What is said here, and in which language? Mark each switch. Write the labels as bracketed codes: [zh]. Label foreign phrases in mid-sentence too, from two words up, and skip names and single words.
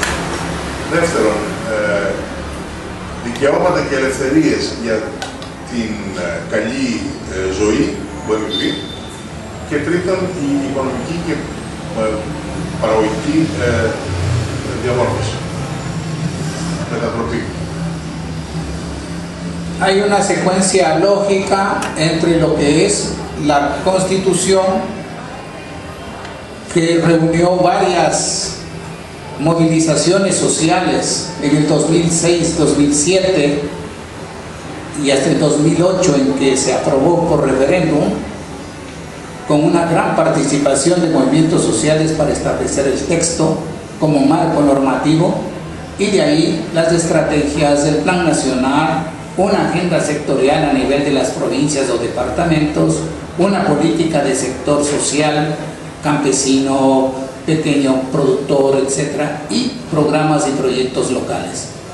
[el] Δεύτερον, δικαιώματα και ελευθερίες για την καλή ζωή που έχει. Και τρίτον, η οικονομική και παραγωγική διαμόρφωση, μετατροπή. [es] hay una secuencia lógica entre lo que es la Constitución, que reunió varias movilizaciones sociales en el 2006, 2007 y hasta el 2008, en que se aprobó por referéndum, con una gran participación de movimientos sociales para establecer el texto como marco normativo, y de ahí las estrategias del Plan Nacional, una agenda sectorial a nivel de las provincias o departamentos, una política de sector social, campesino, pequeño productor, etc., y programas y proyectos locales.